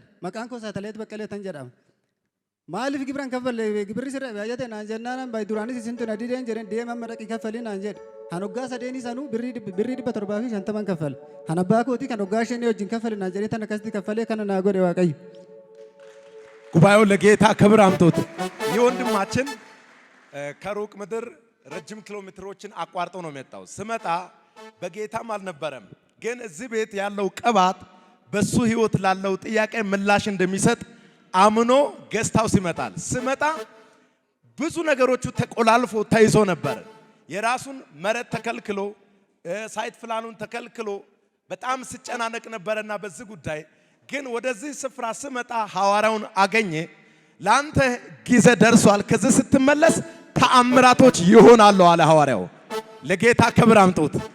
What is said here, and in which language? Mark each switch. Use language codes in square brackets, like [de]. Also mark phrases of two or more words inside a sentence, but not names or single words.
[om] Maqaan koo saatalaayiti Baqqalee tan jedhama. Maaliif gibira hin kaffalle gibirri sirra baay'atee naan jennaan baay duraanis isintu na dideen jedhan deeman madaqii kaffalii naan jedhe. Kan waggaa 3 sanuu birrii 750 kaffale. Kan abbaa kootii kan waggaa 5 wajjin kaffale naan jedhee tan akkasitti kaffalee kana naa godhe Waaqayyo. [am] ጉባኤው ለጌታ ክብር አምጡት። ይህ ወንድማችን ከሩቅ ምድር ረጅም ኪሎ ሜትሮችን አቋርጦ ነው የመጣው። ስመጣ በጌታም አልነበረም፣ ግን እዚህ ቤት ያለው ቅባት በሱ ህይወት ላለው ጥያቄ ምላሽ እንደሚሰጥ አምኖ ገስታው ይመጣል። ስመጣ ብዙ ነገሮቹ ተቆላልፎ ተይዞ ነበር። የራሱን መሬት ተከልክሎ [en] site plan [am] ተከልክሎ በጣም ሲጨናነቅ ነበርና በዚህ ጉዳይ ግን ወደዚህ ስፍራ ስመጣ ሐዋርያውን አገኘ። ላንተ ጊዜ ደርሷል፣ ከዚህ ስትመለስ ተአምራቶች ይሆናሉ አለ ሐዋርያው። ለጌታ ክብር አምጡት።